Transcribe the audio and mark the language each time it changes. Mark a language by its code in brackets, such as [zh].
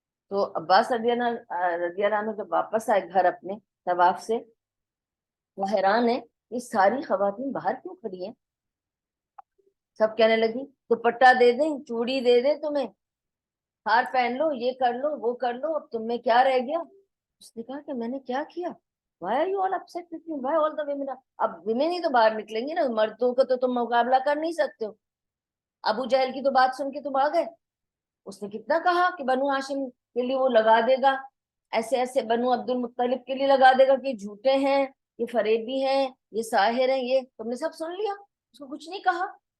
[hi] तो अब्बास रज़ियल्लाहु अन्हु जब वापस आए घर अपने तवाफ से, वो हैरान है ये सारी खवातीन बाहर क्यों खड़ी हैं। सब कहने लगी दुपट्टा दे दें, चूड़ी दे दें तुम्हें, हार पहन लो, ये कर लो, वो कर लो, अब तुम में क्या रह गया। उसने कहा कि मैंने क्या किया, [en] Why are you all upset with me? Why all the women are... [hi] अब विमेन ही तो बाहर निकलेंगी ना, मर्दों का तो तुम मुकाबला कर नहीं सकते हो। अबू जहल की तो बात सुन के तुम आ गए। उसने कितना कहा कि बनु हाशिम के लिए वो लगा देगा, ऐसे ऐसे बनु अब्दुल मुत्तलिब के लिए लगा देगा कि झूठे हैं, ये फरेबी हैं, ये साहिर हैं, ये तुमने सब सुन लिया, उसको कुछ नहीं कहा।